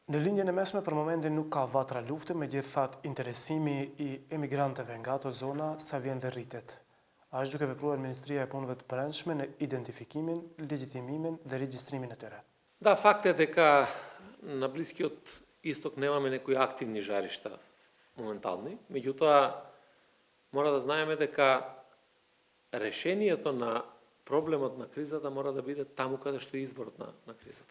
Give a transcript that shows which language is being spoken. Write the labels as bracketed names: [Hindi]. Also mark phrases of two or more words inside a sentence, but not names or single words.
[Albanian] Në lindjen e mesme për momentin nuk ka vatra lufte, megjithatë interesimi i emigrantëve nga ato zona sa vjen dhe rritet. A është duke vepruar Ministria e Punëve të Brendshme në identifikimin, legjitimimin dhe regjistrimin e tyre? [Macedonian] Да, факт е дека на Блискиот Исток немаме некои активни жаришта моментални, меѓутоа мора да знаеме дека решението на проблемот на кризата мора да биде таму каде што е изворот на кризата.